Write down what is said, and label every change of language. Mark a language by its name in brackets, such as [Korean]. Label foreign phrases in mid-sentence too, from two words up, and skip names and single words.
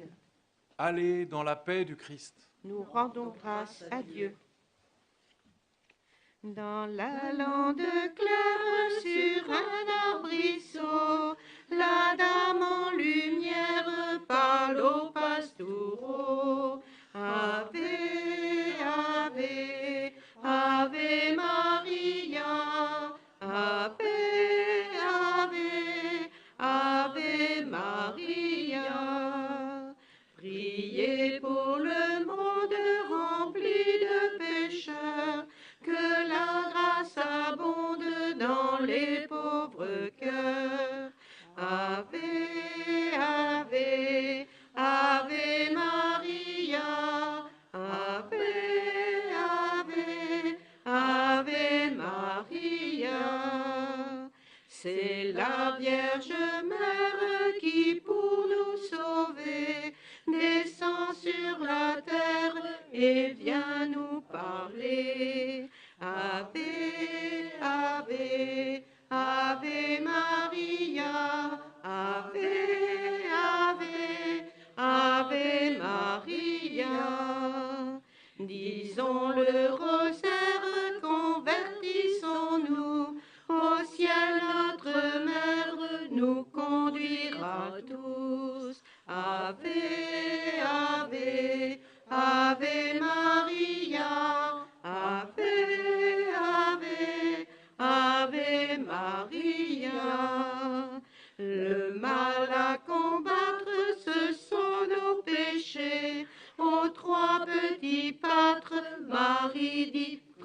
[French] Allez dans la paix du Christ. Nous rendons grâce à Dieu. Dans la lande claire sur un arbrisseau, la dame en lumière parle au pastoureau. [Latin] Ave, ave, ave Maria, ave, ave, ave Maria. [French] Priez pour le monde rempli de pécheurs, que la grâce abonde dans les pauvres cœurs. [Latin] Ave, ave, ave Maria, ave, ave, ave Maria. [French] C'est la Vierge Mère qui, pour nous sauver, descend sur la terre et vient nous parler. [Latin] Ave, ave, ave Maria, ave, ave, ave Maria. [French] Disons le rosaire, convertissons-nous, au ciel notre Mère nous conduira tous. [Latin] Ave, ave, ave Maria, ave, ave, ave Maria. [French] Le mal à combattre, ce sont nos péchés. Aux trois petits pâtres, Marie dit